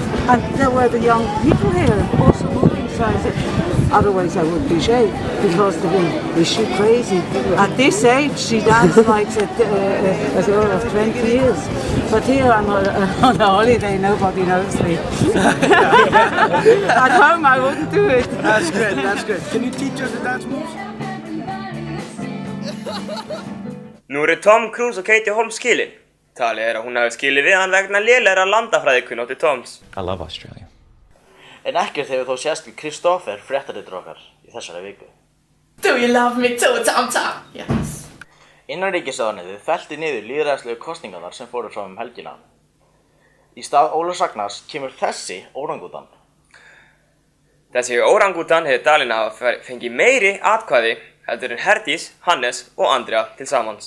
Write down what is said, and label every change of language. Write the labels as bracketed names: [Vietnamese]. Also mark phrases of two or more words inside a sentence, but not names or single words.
[English] And there were the young people here also moving, so I said, otherwise I would be shaved because they will, is she crazy? At this age, she danced like a girl of 20 years. But here I'm on a holiday, nobody knows me. At home I wouldn't do it. That's good, that's good. Can you teach us the dance moves? [Icelandic] Nú eru Tom Cruise og Katie Holmes skilin. Talið að hún hafi skilið við hann vegna lélegra landafræðikunnáttu Toms. [English] I love Australia. [Icelandic] En ekkert hefur þó sést við Kristoffer, fréttaritur okkar, í þessari viku. [English] Do you love me too, Tom Tom? Yes. [Icelandic] Innanríkisráðuneytið felldi niður lýðræðislegu kosningarnar sem fóru fram helgina. Í stað Ólafs Ragnars kemur þessi órangútan. Þessi órangútan hefur talin að fengi meiri atkvæði heldur en Herdís, Hannes og Andrea til samans.